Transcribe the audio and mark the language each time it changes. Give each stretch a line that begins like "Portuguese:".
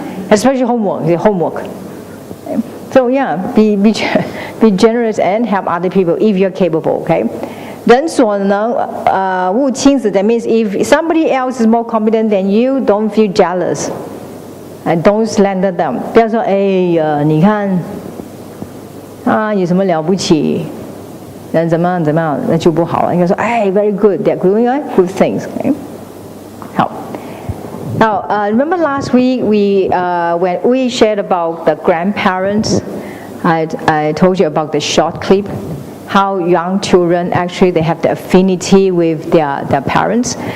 English: especially homework. So yeah, be generous and help other people if you're capable. Okay.
Chinese: 人所能勿轻视
English: that means if somebody else is more competent than you, don't feel jealous and don't slander them.
Chinese: 不要说哎呀，你看有什么了不起，人怎么样怎么样，那就不好了。应该说哎
English: very good, they're doing good things. Okay? 好。 Now, remember last week when we shared about the grandparents, I told you about the short clip, how young children actually they have the affinity with their parents.